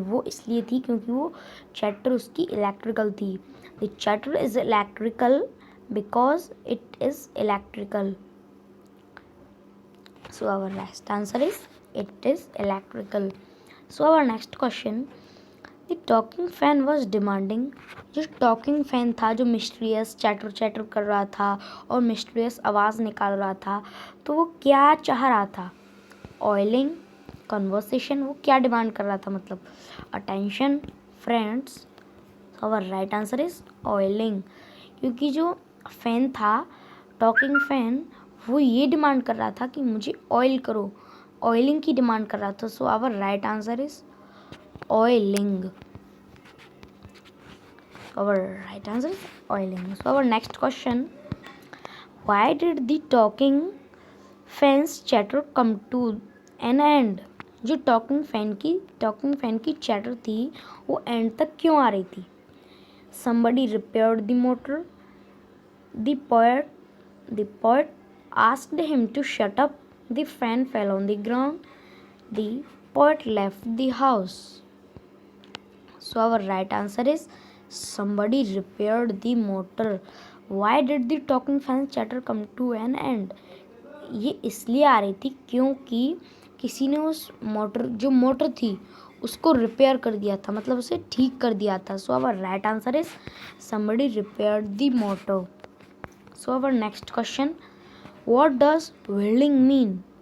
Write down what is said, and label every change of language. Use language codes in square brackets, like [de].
[hi] वो इसलिए थी क्योंकि वो चैटर उसकी इलेक्ट्रिकल थी। [en] The chatter is electrical because it is electrical. So our last answer is it is electrical. So our next question, the talking fan was demanding. [hi] जो talking fan था, जो मिस्टीरियस चैटर चैटर कर रहा था और mysterious आवाज़ निकाल रहा था, तो वो क्या चाह रहा था? ऑयलिंग, कन्वर्सेशन, वो क्या डिमांड कर रहा था? मतलब attention, friends. [en] Our right answer is oiling. [hi] क्योंकि जो फैन था, टॉकिंग फैन, वो ये डिमांड कर रहा था कि मुझे ऑयल करो, ऑयलिंग की डिमांड कर रहा था। [en] So our right answer is oiling. Our right answer is oiling. So our next question, why did the talking fans chatter come to an end? [hi] जो टॉकिंग फैन की चैटर थी वो and तक क्यों आ रही थी? [en] Somebody repaired the motor. The poet asked him to shut up. The fan fell on the ground. The poet left the house. So our right answer is somebody repaired the motor. Why did the talking fan chatter come to an end? [hi] ये इसलिए आ रही थी क्योंकि किसी ने उस motor थी उसको रिपेयर कर दिया था, मतलब उसे ठीक कर दिया था। [en] So our right answer is somebody repaired the motor. So our next question, what does welding mean?